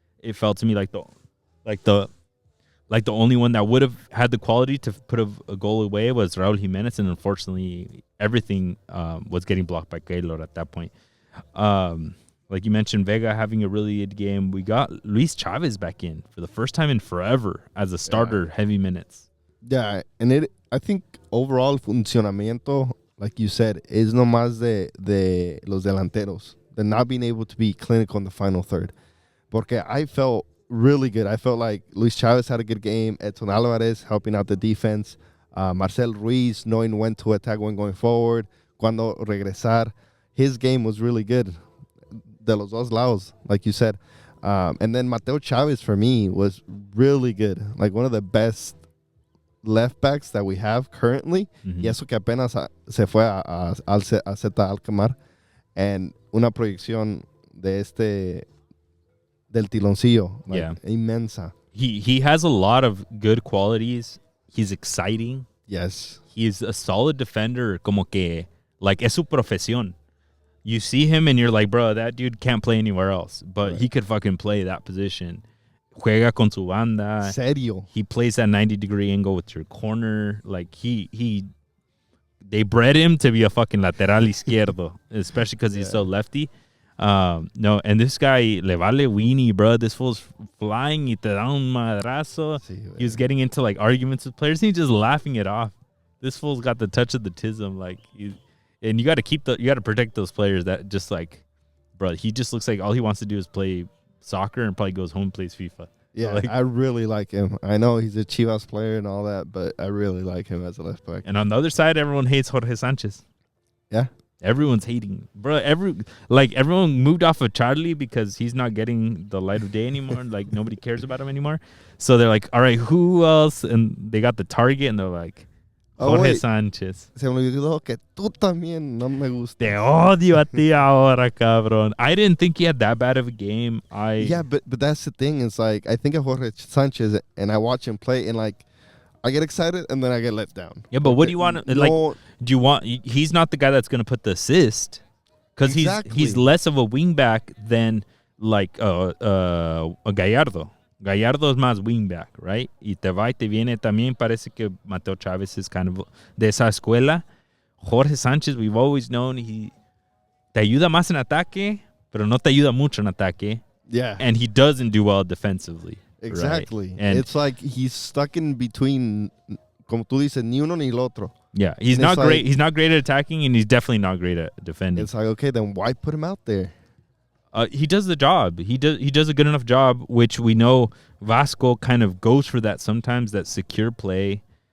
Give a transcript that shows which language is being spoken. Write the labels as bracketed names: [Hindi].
[English] It felt to me like the only one that would have had the quality to put a goal away was Raúl Jiménez, and unfortunately everything was getting blocked by Keylor at that point. Like you mentioned, Vega having a really good game. We got Luis Chavez back in for the first time in forever as a starter, heavy minutes. Yeah, and I think overall funcionamiento, like you said, is [Spanish] no más de los delanteros. [English] The not being able to be clinical in the final third. [Spanish] Porque [English] I felt really good. I felt like Luis Chavez had a good game. Edson Alvarez helping out the defense. Marcel Ruiz knowing when to attack when going forward. [Spanish] Cuando regresar. [English] His game was really good. [Spanish] De los dos lados, [English] like you said. And then Mateo Chavez, for me, was really good. Like one of the best left backs that we have currently. [Spanish] Y eso que apenas se fue a Zeta Alkmaar. [English] And [Spanish] una proyección de del tiloncillo. [English] Like, yeah. [Spanish] Inmensa. [English] He has a lot of good qualities. He's exciting. Yes. He's a solid defender. [Spanish] Como que, [English] like, [Spanish] es su profesión. [English] You see him and you're like, bro, that dude can't play anywhere else. But he could fucking play that position. [Spanish] Juega con su banda. Serio. [English] He plays that 90-degree angle with your corner. Like, they bred him to be a fucking [Spanish] lateral izquierdo, [English] especially because he's so lefty. No, and this guy, [Spanish] le vale [English] weenie, bro. This fool's flying [Spanish] y te da un madrazo. Sí, [English] he was getting into, like, arguments with players, and he's just laughing it off. This fool's got the touch of the tism, like, and you got to protect those players that just, like, bro, he just looks like all he wants to do is play soccer and probably goes home and plays FIFA. Yeah, like, I really like him. I know he's a Chivas player and all that, but I really like him as a left back. And on the other side, everyone hates Jorge Sanchez. Yeah. Everyone's hating. Bro, everyone moved off of Charlie because he's not getting the light of day anymore. Like, nobody cares about him anymore. So they're like, all right, who else? And they got the target, and they're like, Jorge Sanchez. [Spanish] Se me olvidó que tú también no me gusta. Te odio a ti ahora, cabrón. [English] I didn't think he had that bad of a game. Yeah, but that's the thing. It's like, I think of Jorge Sanchez, and I watch him play, and, like, I get excited, and then I get let down. Yeah, but what do you want? Like, do you want? He's not the guy that's going to put the assist, because he's less of a wingback than, like, a Gallardo. [Spanish] Gallardo [English] is [Spanish] más [English] wingback, right? [Spanish] Y te va y te viene. También parece que Mateo Chavez [English] is kind of [Spanish] de esa escuela. Jorge Sánchez, [English] we've always known, he [Spanish] te ayuda más en ataque, pero no te ayuda mucho en ataque. [English] Yeah. And he doesn't do well defensively. Exactly. Right? And it's like he's stuck in between, [Spanish] como tú dices, ni uno ni el otro. [English] Yeah, he's not great. He's not great at attacking, and he's definitely not great at defending. It's like, okay, then why put him out there? He does the job. He does a good enough job, which we know Vasco kind of goes for that sometimes, that secure play.